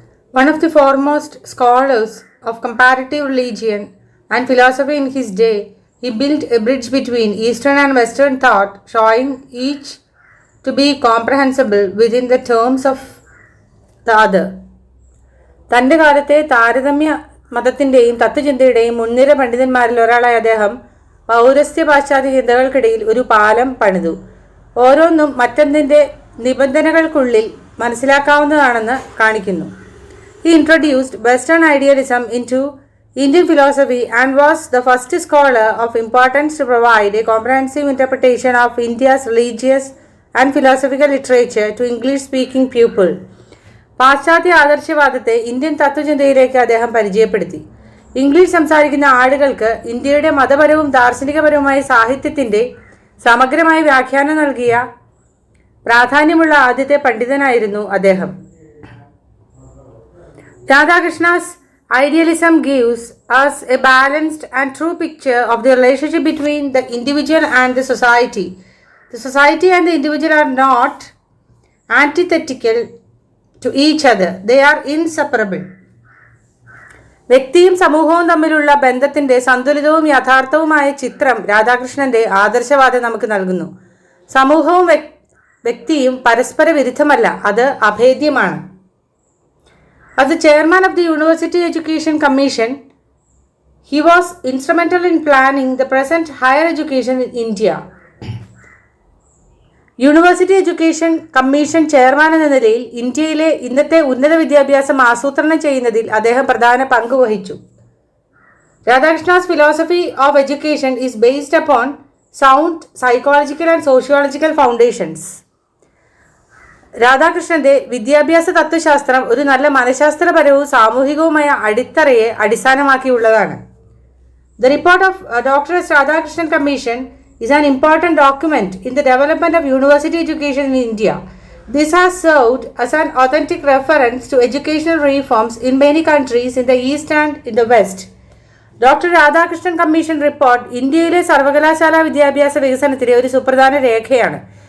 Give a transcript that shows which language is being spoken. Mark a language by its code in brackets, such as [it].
[en] One of the foremost scholars of comparative religion and philosophy in his day, he built a bridge between Eastern and Western thought, showing each to be comprehensible within the terms of the other. [ml] തൻ്റെ കാലത്തെ താരതമ്യ മതത്തിൻ്റെയും തത്വചിന്തയുടെയും മുൻനിര പണ്ഡിതന്മാരിൽ ഒരാളായ അദ്ദേഹം പൗരസ്ത്യ പാശ്ചാത്യ ചിന്തകൾക്കിടയിൽ ഒരു പാലം പണിതു. ഓരോന്നും മറ്റൊന്നിൻ്റെ നിബന്ധനകൾക്കുള്ളിൽ മനസ്സിലാക്കാവുന്നതാണെന്ന് കാണിക്കുന്നു. [en] He introduced Western idealism into Indian philosophy and was the first scholar of importance to provide a comprehensive interpretation of India's religious and philosophical literature to English-speaking people. [ml] പാശ്ചാത്യ ആദർശവാദത്തെ ഇന്ത്യൻ തത്വചിന്തയിലേക്ക് അദ്ദേഹം പരിചയപ്പെടുത്തി. ഇംഗ്ലീഷ് സംസാരിക്കുന്ന ആളുകൾക്ക് ഇന്ത്യയുടെ മതപരവും ദാർശനികപരവുമായ സാഹിത്യത്തിൻ്റെ സമഗ്രമായ വ്യാഖ്യാനം നൽകിയ പ്രാധാന്യമുള്ള ആദ്യത്തെ പണ്ഡിതനായിരുന്നു അദ്ദേഹം. [en] Radhakrishna's idealism gives us a balanced and true picture of the relationship between the individual and the society. The society and the individual are not antithetical to each other. They are inseparable. [ml] വ്യക്തിയും സമൂഹവും തമ്മിലുള്ള ബന്ധത്തിൻ്റെ സന്തുലിതവും യഥാർത്ഥവുമായ ചിത്രം രാധാകൃഷ്ണന്റെ ആദർശവാദം നമുക്ക് നൽകുന്നു. സമൂഹവും വ്യക്തിയും പരസ്പര വിരുദ്ധമല്ല, അത് അഭേദ്യമാണ്. [en] As the chairman of the University Education Commission, he was instrumental in planning the present higher education in India. [ml] University education commission chairman എന്ന നിലയിൽ ഇന്ത്യയിലെ ഇന്നത്തെ ഉന്നത വിദ്യാഭ്യാസം ആസൂത്രണം ചെയ്യുന്നതിൽ അദ്ദേഹം പ്രധാന പങ്ക് വഹിച്ചു. [en] Radhakrishnan's philosophy of education is based upon sound psychological and sociological foundations. [ml] രാധാകൃഷ്ണന്റെ വിദ്യാഭ്യാസ തത്വശാസ്ത്രം ഒരു നല്ല മനഃശാസ്ത്രപരവും സാമൂഹികവുമായ അടിത്തറയെ അടിസ്ഥാനമാക്കിയുള്ളതാണ്. [en] The report of Dr. S Radhakrishnan Commission is an important document in the development of university education in India. This has served as an authentic reference to educational reforms in many countries in the East and in the West. [ml] Doctor Radhakrishnan commission report ഇന്ത്യയിലെ സർവകലാശാല വിദ്യാഭ്യാസ വികസനത്തിലെ ഒരു സുപ്രധാന രേഖയാണ്.